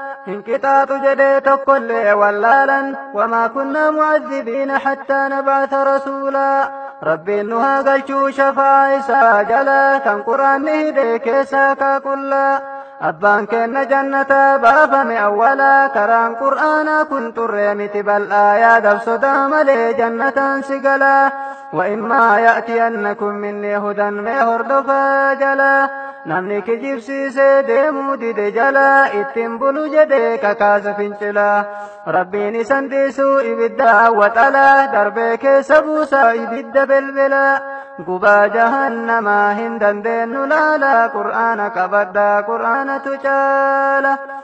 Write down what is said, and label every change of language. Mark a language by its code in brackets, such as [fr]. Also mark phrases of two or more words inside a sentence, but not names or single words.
[om] Hin qixaaxu jedhee tokkollee wallaalan, [ar] وما كنا معذبين حتى نبعث رسولا. [om] Rabbiin nu haa galchuu shafaa isaa jala, kan Qur'aanni hidhee keessaa kaaqulla. Abbaan kenna jannata baafame awwala, karaan Qur'aanaa kun xurree miti bal'aa, yaadab sodaa malee jannataan si gala. [ar] وإما يأتينكم مني هدى، [om] mee hordofaa jala. Namni kijibsiisee deemuu dide jala, ittiin bulu jedhee kakaasa fincila. Rabbiin isan dhiisuu ibidda awwaxala, darbee keessa buusa ibidda belbela. Gubaa jahannamaa hin dandeenyu laala, Qur'aana qabadhaa, Qur'aanatu caala.